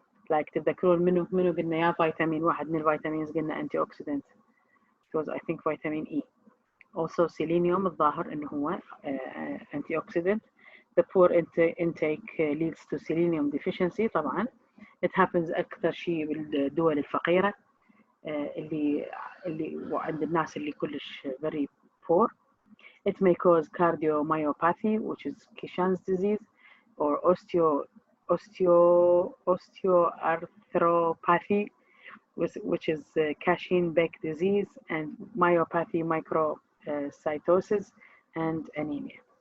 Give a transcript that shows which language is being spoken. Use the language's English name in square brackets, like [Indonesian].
[Arabic] Like تتذكرون منو قلنا يا فيتامين واحد من الفيتامينز قلنا antioxidant. [English] It was I think vitamin E. Also selenium [Arabic] الظاهر انه هو antioxidant. [English] The poor intake leads to selenium deficiency طبعا. It happens [Arabic] أكثر شيء بالدول الفقيرة اللي وعند الناس اللي كلش [English] very poor. It may cause cardiomyopathy, which is Kishan's disease, or osteoarthropathy, which is Cashin-Beck disease, and myopathy, microcytosis, and anemia.